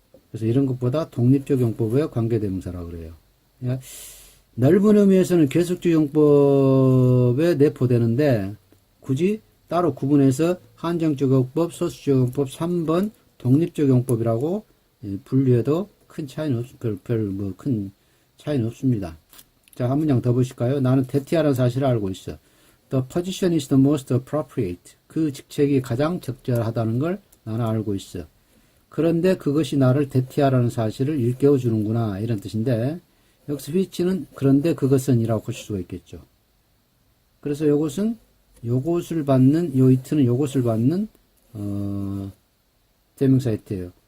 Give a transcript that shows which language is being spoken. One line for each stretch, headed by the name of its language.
Korean: 그래서 이런 것보다 독립적 용법의 관계대명사라고 그래요. 그러니까 넓은 의미에서는 계속적 용법에 내포되는데 굳이 따로 구분해서 한정적 용법, 소수적 용법, 3번 독립적 용법이라고 분류해도 큰 차이는 큰 차이는 없습니다. 자, 한 문장 더 보실까요? 나는 대티하라는 사실을 알고 있어.
English: The position is the most appropriate.
Korean: 그 직책이 가장 적절하다는 걸 나는 알고 있어. 그런데 그것이 나를 대티하라는 사실을 일깨워 주는구나. 이런 뜻인데 여기서 which는 그런데 그것은 이라고 고칠 수가 있겠죠. 그래서 요것을 받는, 요 it는 요것을 받는 대명사 it예요.